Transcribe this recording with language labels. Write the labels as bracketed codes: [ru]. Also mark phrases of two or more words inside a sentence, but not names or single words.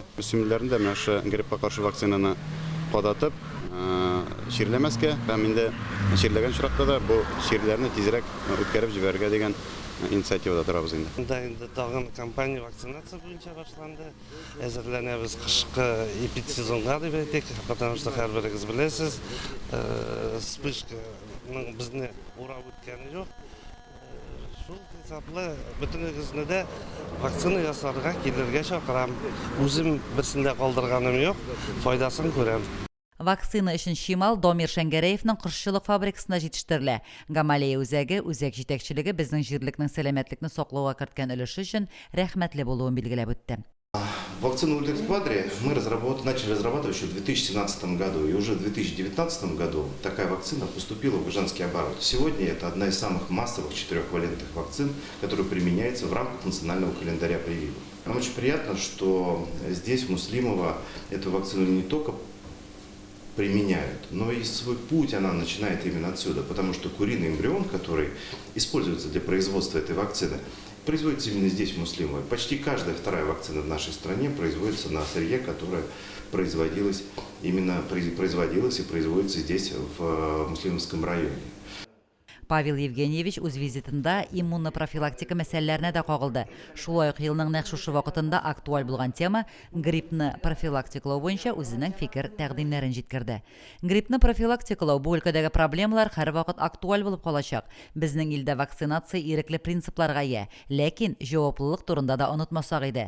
[tt] Үсемләрне дә менә шу гриппка каршы вакцинаны податып чирләмәскә һәм инде чирләгән чиракта да бу чирләрне тизрәк үткәреп җибәрергә дигән инициативада торабыз инде. Инде тагын кампания вакцинация буенча башланды. Әзерләнәбез кышкы эпидсезонга дип әйтик, [ru] потому что [tt] һәрберегез беләсез, вспышканың безне урап үткәне юк. Шул хисаплы бөтенегезне дә вакцина ясарга килергә чакырам. Үзем берсендә калдырганым юк, файдасын күрәм. Вакцина өчен Шимал Домир Шәңгәрәевнең кошчылык фабрикасында җитештерелә. Гамалия үзәге, үзәк җитәкчелеге безнең җирлекнең сәламәтлекне саклауга керткән өлеше өчен рәхмәтле булуын билгеләп үтте. [ru] Вакцину Ультрикс Квадри мы начали разрабатывать еще в 2017 году, и уже в 2019 году такая вакцина поступила в женский оборот. Сегодня это одна из самых массовых четырехвалентных вакцин, которая применяется в рамках национального календаря прививок. Нам очень приятно, что здесь, в Муслимово, эту вакцину не только применяют, но и свой путь она начинает именно отсюда, потому что куриный эмбрион, который используется для производства этой вакцины, производится именно здесь, в Муслимове. Почти каждая вторая вакцина в нашей стране производится на сырье, которое производилось и производится здесь, в Муслимовском районе. [tt] Павел Евгеньевич үз визитында иммунны профилактика мәсьәләләренә дә кагылды. Шулай ук елның нәкъ шушы вакытында актуаль булган тема гриппны профилактикалау буенча үзенең фикер тәкъдимнәрен җиткерде. Гриппны профилактикалау бу өлкәдәге проблемалар һәрвакыт актуаль булып калачак. Безнең илдә вакцинация ирекле принципларга ия, ләкин җаваплылык турында да онытмасак иде.